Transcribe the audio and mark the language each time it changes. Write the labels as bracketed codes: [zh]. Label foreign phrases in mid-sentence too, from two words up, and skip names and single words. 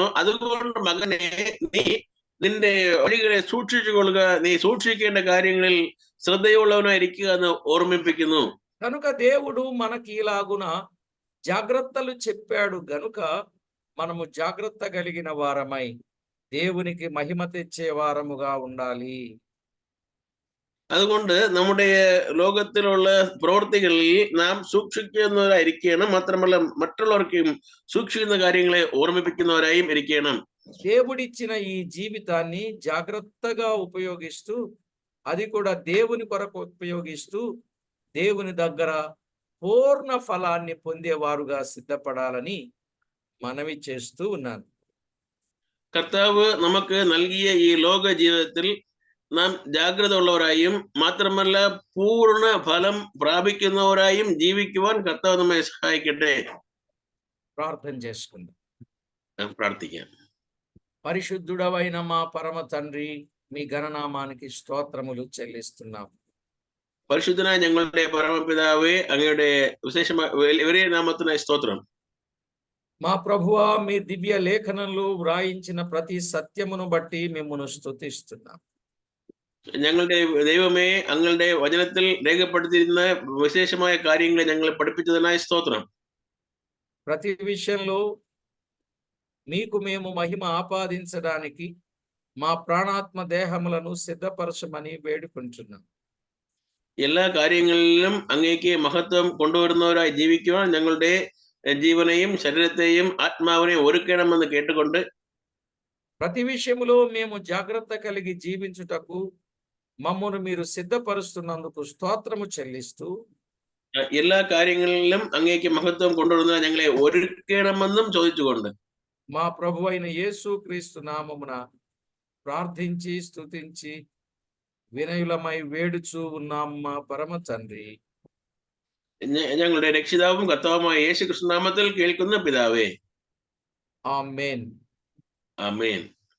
[ml] അതുകൊണ്ട് മകനെ, നീ നിന്റെ വഴികളെ സൂക്ഷിച്ചു കൊള്ളുക, നീ സൂക്ഷിക്കേണ്ട കാര്യങ്ങളിൽ ശ്രദ്ധയുള്ളവനായിരിക്കുക എന്ന് ഓർമ്മിപ്പിക്കുന്നു. [te] కనుక దేవుడు మనకి ఇలాగున జాగ్రత్తలు చెప్పాడు గనుక మనము జాగ్రత్త కలిగిన వారమై దేవునికి మహిమ తెచ్చే వారముగా ఉండాలి. [ml] അതുകൊണ്ട് നമ്മുടെ ലോകത്തിലുള്ള പ്രവൃത്തികളിൽ നാം സൂക്ഷിക്കുന്നവരായിരിക്കണം. മാത്രമല്ല മറ്റുള്ളവർക്കും സൂക്ഷിക്കുന്ന കാര്യങ്ങളെ ഓർമ്മിപ്പിക്കുന്നവരായും ഇരിക്കണം. [te] దేవుడిచ్చిన ఈ జీవితాన్ని జాగ్రత్తగా ఉపయోగిస్తూ, అది కూడా దేవుని కొరకు ఉపయోగిస్తూ, దేవుని దగ్గర పూర్ణ ఫలాన్ని పొందేవారుగా సిద్ధపడాలని మనవి చేస్తూ ఉన్నాను. [ml] കർത്താവ് നമുക്ക് നൽകിയ ഈ ലോക ജീവിതത്തിൽ നാം ജാഗ്രത ഉള്ളവരായും മാത്രമല്ല പൂർണ്ണ ഫലം പ്രാപിക്കുന്നവരായും ജീവിക്കുവാൻ കർത്താവ് നമ്മെ സഹായിക്കട്ടെ. [te] ప్రార్థన చేసుకుందాం. [ml] നാം പ്രാർത്ഥിക്കാം. [te] పరిశుద్ధుడవైన మా పరమ తండ్రి, మీ ఘననామానికి స్తోత్రములు చెల్లిస్తున్నాం. [ml] പരിശുദ്ധനായ ഞങ്ങളുടെ പരമപിതാവേ, അങ്ങയുടെ വിശേഷമായ വലിയ നാമത്തിനായി സ്തോത്രം. [te] మా ప్రభువా, మీ దివ్య లేఖనంలో వ్రాయించిన ప్రతి సత్యమును బట్టి మిమ్మును స్తుతిస్తున్నాం. [ml] ഞങ്ങളുടെ ദൈവമേ, അങ്ങയുടെ വചനത്തിൽ രേഖപ്പെടുത്തിയിരുന്ന വിശേഷമായ കാര്യങ്ങളെ ഞങ്ങളെ പഠിപ്പിച്ചതിനായി സ്തോത്രം. [te] ప్రతి విషయంలో మీకు మేము మహిమ ఆపాదించడానికి మా ప్రాణాత్మ దేహములను సిద్ధపరచమని వేడుకుంటున్నాం. [ml] എല്ലാ കാര്യങ്ങളിലും അങ്ങേക്ക് മഹത്വം കൊണ്ടുവരുന്നവരായി ജീവിക്കുവാൻ ഞങ്ങളുടെ ജീവനെയും ശരീരത്തെയും ആത്മാവിനെയും ഒരുക്കണമെന്ന് കേട്ടുകൊണ്ട് [te] ప్రతి విషయములో మేము జాగ్రత్త కలిగి జీవించుటకు మమ్మను మీరు సిద్ధపరుస్తున్నందుకు స్తోత్రము చెల్లిస్తూ, [ml] എല്ലാ കാര്യങ്ങളിലും അങ്ങേക്ക് മഹത്വം കൊണ്ടുവരുന്ന ഞങ്ങളെ ഒരുക്കണമെന്നും ചോദിച്ചുകൊണ്ട് [te] మా ప్రభువైన యేసుక్రీస్తు నామమున ప్రార్థించి స్తుతించి వినయులమై వేడుచూ ఉన్నాం మా పరమ తండ్రి. [ml] ഞങ്ങളുടെ രക്ഷിതാവും കർത്താവുമായ യേശു ക്രിസ്തു നാമത്തിൽ കേൾക്കുന്ന പിതാവേ, [te] ఆమేన్. [ml] ആമേൻ.